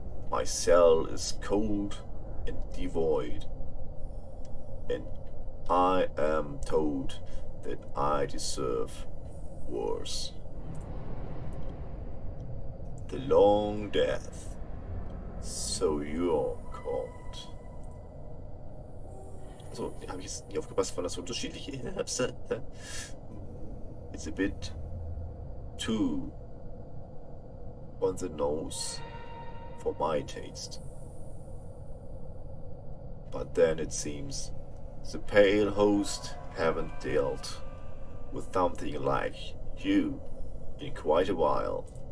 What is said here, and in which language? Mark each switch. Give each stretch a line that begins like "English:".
English: My cell is cold and devoid, and I am told that I deserve worse. The long death, so you're called.
German: Also, habe ich jetzt nicht aufgepasst, weil das so unterschiedliche ist.
English: It's a bit too on the nose for my taste. But then it seems the pale host haven't dealt with something like you in quite a while.